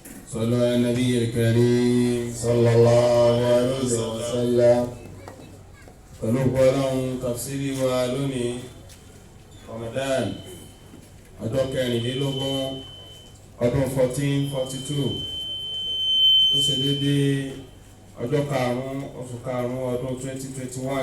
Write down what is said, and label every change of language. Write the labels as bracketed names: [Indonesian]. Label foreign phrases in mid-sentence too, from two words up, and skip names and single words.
[Arabic] صلوا على النبي الكريم صلى الله عليه وسلم. [Yoruba] pẹ̀lú ọlọ́run tafsiri wa lónìí Ramadan ọjọ́ kẹrìnlélógún ọdún 1442 tó ṣe déédéé ọjọ́ karùn-ún oṣù karùn-ún ọdún 2021.